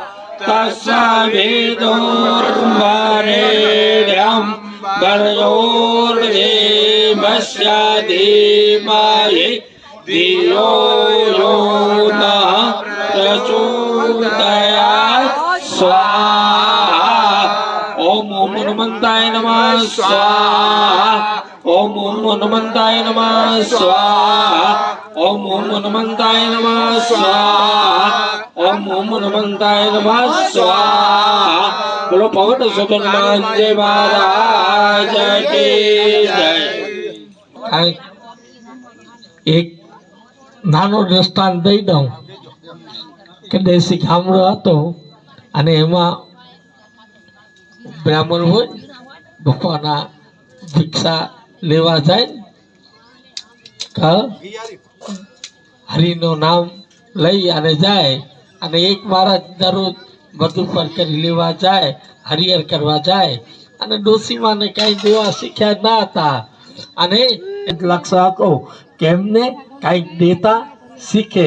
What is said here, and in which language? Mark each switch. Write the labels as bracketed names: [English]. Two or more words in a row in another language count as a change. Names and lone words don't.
[Sanskrit] तत्सवितुर्वरेण्यं भर्गो देवस्य धीमहि धियो यो नः प्रचोदयात् स्वाहा। ओम ओम हनुमंताय नमः स्वाहा। ओम ओम हनुमंताय नमः स्वाहा। ओम ओम हनुमंताय नमः स्वाहा। ओम ओम हनुमंताय नमः स्वाहा। [Hindi] बोलो पवन सुत हनुमान जी महाराज की जय। [Gujarati] एक નાનો દ્રષ્ટાંત દઈ દઉં કે દેશી ગામડો હતો અને એમાં બ્રાહ્મણ હોય બપોરના ભિક્ષા લેવા જાય હરિનું નામ લઈ અને જાય અને એક મહારાજ દરરોજ બધું પર કરી લેવા જાય હરિહર કરવા જાય અને ડોશીમાને કાંઈ દેવા શીખ્યા ના હતા અને લક્ષ્ય આપો કે એમને કાંઈક દેતા શીખે।